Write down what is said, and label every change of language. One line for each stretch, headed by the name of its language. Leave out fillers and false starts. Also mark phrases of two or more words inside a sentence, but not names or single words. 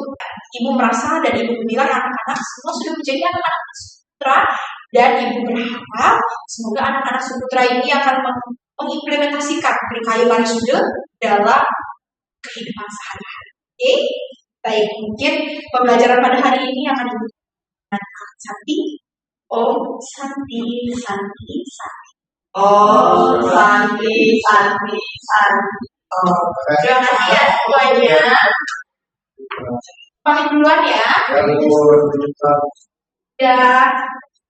Indonesian: Ibu merasa dan ibu bilang anak-anak semua sudah menjadi anak-anak sutra dan ibu berharap semoga anak-anak sutra ini akan mengimplementasikan Trikayu Parisude dalam kehidupan sehari-hari. Oke, baik, mungkin pembelajaran pada hari ini akan dengan Santi.
Sanskrit: Om Santi, Santi, Santi. Oh, Santi, Santi, Santi. Oh.
Indonesian: Terima kasih ya semuanya. Pamit duluan ya. Ya.